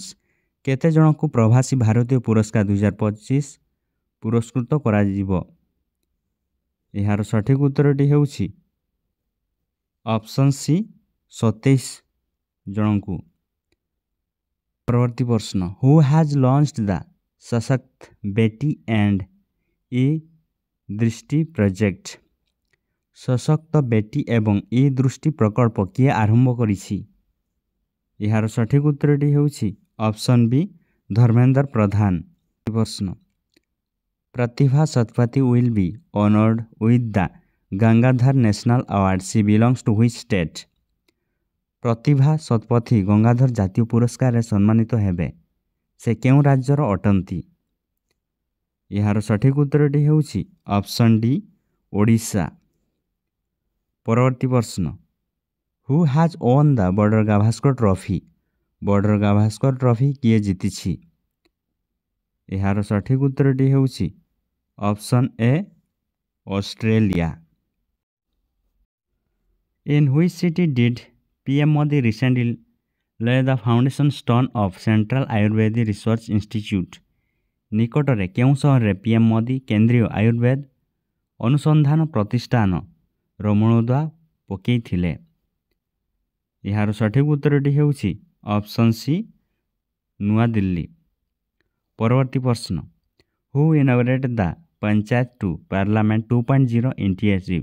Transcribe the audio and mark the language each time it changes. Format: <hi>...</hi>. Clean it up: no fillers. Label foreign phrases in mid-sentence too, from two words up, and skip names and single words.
<or>କେତେ ଜଣଙ୍କୁ ପ୍ରବାସୀ ଭାରତୀୟ ପୁରସ୍କାର 2025 ପୁରସ୍କୃତ କରାଯିବ? ଏହାର ସଠିକ ଉତ୍ତରଟି ହେଉଛି</or> <en>option C</en> <or>27 ଜଣଙ୍କୁ। ପରବର୍ତ୍ତୀ ପ୍ରଶ୍ନ</or> <en>Who has launched the ସଶକ୍ତ ବେଟି and ଇ ଦୃଷ୍ଟି ପ୍ରୋଜେକ୍ଟ?</en> <or>ସଶକ୍ତ ବେଟି ଏବଂ ଇ ଦୃଷ୍ଟି ପ୍ରକଳ୍ପ କିଏ ଆରମ୍ଭ କରିଛି? ଏହାର ସଠିକ ଉତ୍ତରଟି ହେଉଛି</or> <en>option B</en> <or>ଧର୍ମେନ୍ଦ୍ର ପ୍ରଧାନ।</or> <en>ପ୍ରଶ୍ନ ପ୍ରତିଭା ଶତପଥୀ will be honored with the Gangadhar National Award. She belongs to which state?</en> <or>ପ୍ରତିଭା ଶତପଥୀ ଗଙ୍ଗାଧର ଜାତୀୟ ପୁରସ୍କାରରେ ସମ୍ମାନିତ ହେବେ ସେ କେଉଁ ରାଜ୍ୟର ଅଟନ୍ତି? ଏହାର ସଠିକ ଉତ୍ତରଟି ହେଉଛି</or> <en>option D</en> <or>ଓଡ଼ିଶା। ପରବର୍ତ୍ତୀ ପ୍ରଶ୍ନ,</or> <en>Who has won the Border Gavaskar Trophy?</en> <or>ବର୍ଡ଼ର ଗାଭାସ୍କର ଟ୍ରଫି କିଏ ଜିତିଛି? ଏହାର ସଠିକ ଉତ୍ତରଟି ହେଉଛି</or> <en>option A</en> <or>ଅଷ୍ଟ୍ରେଲିଆ।</or> <en>In which city did PM Modi recently lay the foundation stone of Central Ayurvedic Research Institute?</en> <or>ନିକଟରେ କେଉଁ ସହରରେ PM ମୋଦି କେନ୍ଦ୍ରୀୟ ଆୟୁର୍ବେଦ ଅନୁସନ୍ଧାନ ପ୍ରତିଷ୍ଠାନର ମୂଳଦୁଆ ପକାଇଥିଲେ? ଏହାର ସଠିକ ଉତ୍ତରଟି ହେଉଛି</or> <en>option C</en> <or>ନୂଆଦିଲ୍ଲୀ। ପରବର୍ତ୍ତୀ ପ୍ରଶ୍ନ,</or> <en>Who inaugurated the Panchayat to Parliament 2.0 initiative?</en>